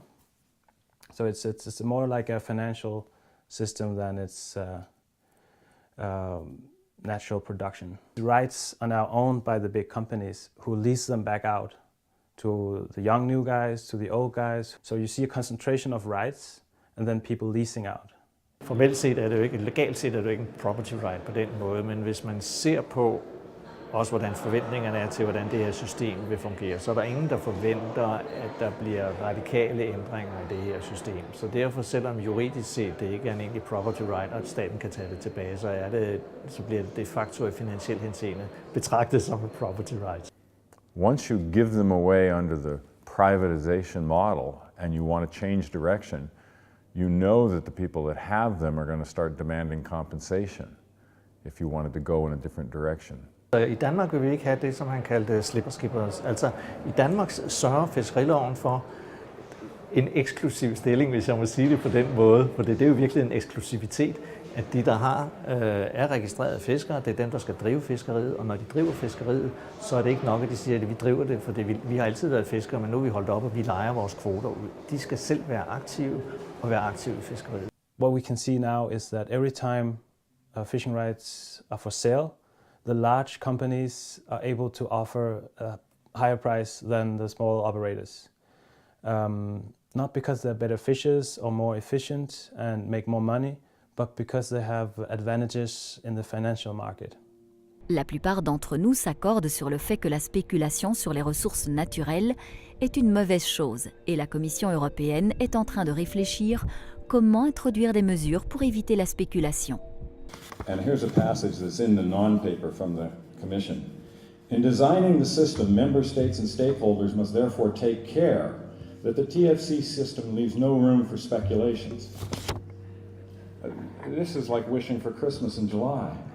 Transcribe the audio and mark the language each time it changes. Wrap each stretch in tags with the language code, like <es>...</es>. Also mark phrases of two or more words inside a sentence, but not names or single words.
<en>So it's more like a financial system than it's natural production. The rights are now owned by the big companies who lease them back out to the young new guys, to the old guys. So you see a concentration of rights and then people leasing out.</en> <da>Formelt set er det jo ikke, legalt set er det jo ikke en</da> <en>property right</en> <da>på den måde, men hvis man ser på også hvordan forventningerne er til, hvordan det her system vil fungere, så er der ingen, der forventer, at der bliver radikale ændringer i det her system. Så derfor, selvom juridisk set det ikke er en egentlig</da> <en>property right,</en> <da>og at staten kan tage det tilbage, så bliver det</da> <la>de facto</la> <da>i finansiel henseende betragtet som en</da> <en>property right. Once you give them away under the privatization model and you want to change direction, you know that the people that have them are going to start demanding compensation if you wanted to go in a different direction.</en> <da>I Danmark vil vi ikke have det, som han kaldte</da> <en>slipper skippers.</en> <da>Altså i Danmark sørger fiskeriloven for en eksklusiv stilling, hvis jeg må sige det på den måde, for det er jo virkelig en eksklusivitet, at de, der er registrerede fiskere, det er dem, der skal drive fiskeriet, og når de driver fiskeriet, så er det ikke nok, at de siger, at vi driver det, for vi har altid været fiskere, men nu er vi holdt op, og vi lejer vores kvoter ud. De skal selv være aktive og være aktive i fiskeriet.</da> <en>What we can see now is that every time fishing rights are for sale, the large companies are able to offer a higher price than the small operators. Not because they're better fishers or more efficient and make more money, but because they have advantages in the financial market.</en> <fr>La plupart d'entre nous s'accordent sur le fait que la spéculation sur les ressources naturelles est une mauvaise chose et la Commission européenne est en train de réfléchir comment introduire des mesures pour éviter la spéculation.</fr> <en>And here's a passage that's in the non-paper from the Commission. In designing the system, member states and stakeholders must therefore take care that the TFC system leaves no room for speculations. This is like wishing for Christmas in July.</en>